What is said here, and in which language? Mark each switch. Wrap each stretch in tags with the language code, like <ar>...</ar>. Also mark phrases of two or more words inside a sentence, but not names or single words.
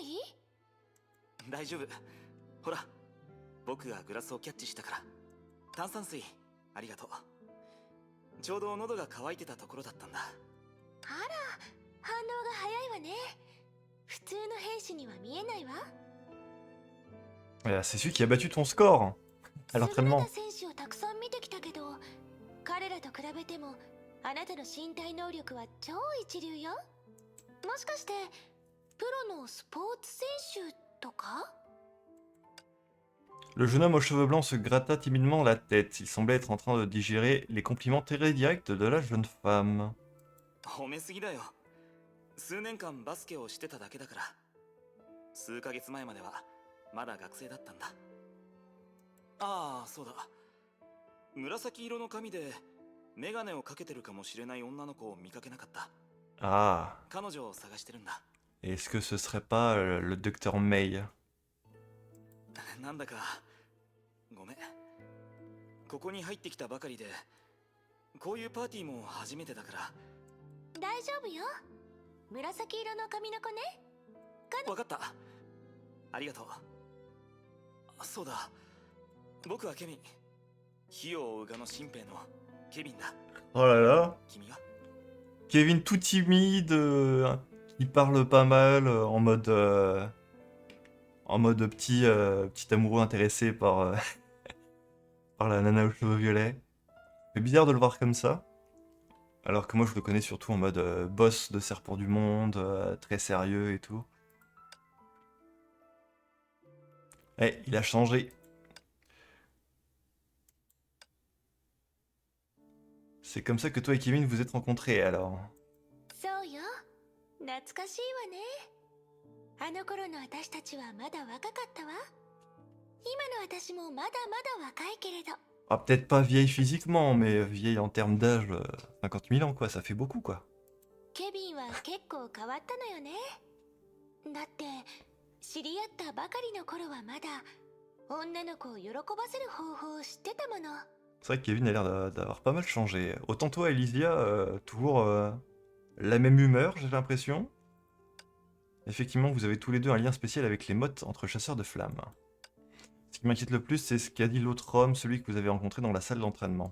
<ja>大丈夫。ほら、僕がグラスをキャッチしたから。炭酸水ありがとう。ちょうど喉が渇いてたところだったんだ。あら、反応が早いわね。普通の兵士には見えないわ。</ja> <fr>C'est celui qui a battu ton score à</fr> <ja>優れ</ja> <fr>l'entraînement.</fr> <ja>た選手をたくさん見てきたけど、彼らと比べてもあなたの身体能力は超一流よ。もしかしてプロのスポーツ選手とか？</ja> <fr>Le jeune homme aux cheveux blancs se gratta timidement la tête. Il semblait être en train de digérer les compliments très directs de la jeune femme.</fr> <ja>褒めすぎだよ。数年間バスケをしてただけだから。数ヶ月前まではまだ学生だったんだ。ああ、そうだ。紫色の髪でメガネをかけてるかもしれない女の子を見かけなかった。</ja> <fr>Ah,</fr> <ja>彼女を探してるんだ。</ja> <fr>est-ce que ce serait pas le docteur May?</fr> <ja>なんだかごめん。ここに入ってきたばかりで、こういうパーティーも初めてだから。大丈夫よ。紫色の髪の子ね。わかった。ありがとう。そうだ。僕はケビン。火を追うがの新兵のケビンだ。</ja> <fr>Oh là là.</fr> <ja>君は？</ja> <fr>Kevin tout timide, il parle pas mal, en mode petit, petit amoureux intéressé par, par la nana aux cheveux violets. C'est bizarre de le voir comme ça. Alors que moi, je le connais surtout en mode boss de Serpent du Monde, très sérieux et tout. Eh, il a changé. C'est comme ça que toi et Kevin vous êtes rencontrés, alors.</fr> <ja>そうよ、懐かしいわね。あの頃の私たちはまだ若かったわ。今の私もまだまだ若いけれど。</ja> <fr>Ah, peut-être pas vieille physiquement, mais vieille en termes d'âge, 50 000 ans, quoi, ça fait beaucoup, quoi.</fr> <ja>ケビンは結構変わったのよね。だって知り合ったばかりの頃はまだ女の子を喜ばせる方法を知ってたもの。</ja> <fr>C'est vrai que Kevin a l'air d'avoir pas mal changé. Autant toi, Elysia, toujours la même humeur, j'ai l'impression. Effectivement, vous avez tous les deux un lien spécial avec les mottes entre chasseurs de flammes. Ce qui m'inquiète le plus, c'est ce qu'a dit l'autre homme, celui que vous avez rencontré dans la salle d'entraînement.</fr>